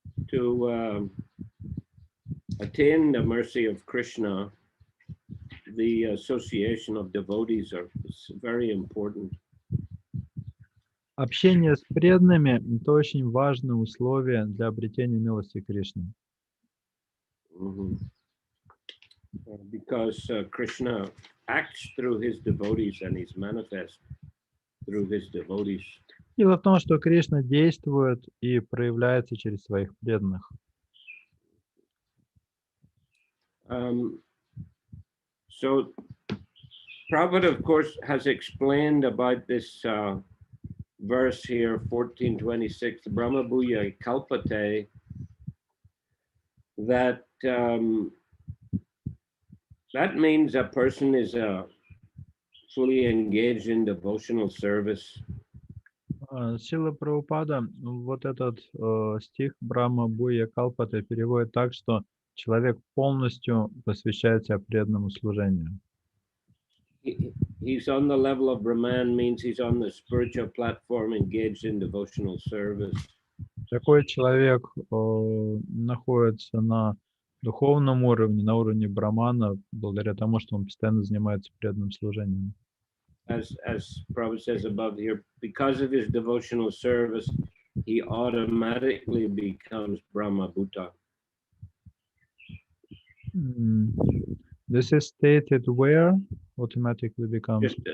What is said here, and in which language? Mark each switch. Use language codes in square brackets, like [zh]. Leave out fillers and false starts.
[en] To attain the mercy of Krishna, the association of devotees is very important. [ru] Общение с преданными — это очень важное условие для обретения милости Кришны. Mhm. [en] Because Krishna acts through his devotees and he's manifest through his devotees. [ru] Дело в том, что Кришна действует и проявляется через своих преданных. [en] So Prabhupada, of course, has explained about this verse here, 1426, Brahma Bhuya Kalpate, that that means a person is fully engaged in devotional service. [ru] Шрила Прабхупада вот этот стих Брахма Буя Калпата переводит так, что человек полностью посвящает себя преданному служению. [en] He's on the level of Brahman means he's on the spiritual platform engaged in devotional service. [ru] Такой человек находится на духовном уровне, на уровне Брамана, благодаря тому, что он постоянно занимается преданным служением. [en] As Prabhupada says above here, because of his devotional service, he automatically becomes Brahma Bhuta. This is stated where automatically becomes.